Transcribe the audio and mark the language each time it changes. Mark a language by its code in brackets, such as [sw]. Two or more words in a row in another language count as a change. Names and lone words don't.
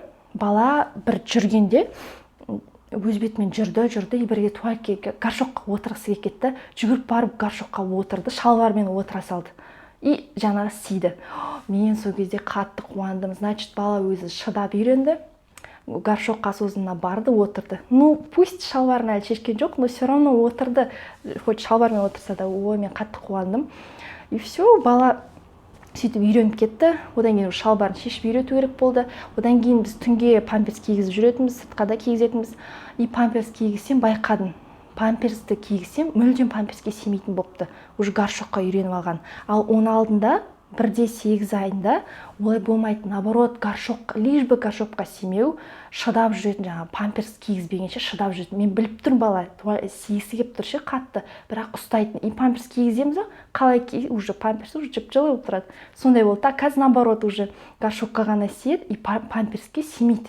[kk] Бала бір жүргенде өз бетімен жүрді, и бірге туалетке горшокқа отырғысы кетті. Жүгіріп барып горшокқа отырды, шалбармен отыра салды. И жаңағы сиді. Мен сол кезде қатты қуандым. Значит, бала өзі шыдап үйренді. Горшокқа осознанно барды, отырды. [ru] Ну, пусть [kk] шалбарын әлі шешкен жоқ, [ru] но все равно отырды. [kk] Хоть шалбармен отырса да, мен қатты қуандым. [ru] И все, [kk] бала сөйтіп үйреніп кетті. Одан кейін шалбарын шешіп үйрету керек болды. Одан кейін біз түнге памперс кигізіп жүретінбіз, сыртқа да кигізетінбіз. И памперс кигізсем байқадым. памперсті кигізсем мүлдем памперске симейтін болыпты, уже горшокқа үйреніп алған. Ал оның алдында 1-8 айында олай болмайды, [ru] наоборот, горшок, лишь бы [kk] горшокқа симеу, шыдап жүретін, жаңағы памперс кигізбегенше шыдап жүретін. Мен біліп тұрмын, бала сигісі келіп тұр ше, қатты, бірақ ұстайтын. И памперс кигіземіз, қалай уже памперс уже жып-жылы болып тұрады. Сондай болды. А қазір наоборот, уже горшокқа ғана сиеді, и памперске симейді.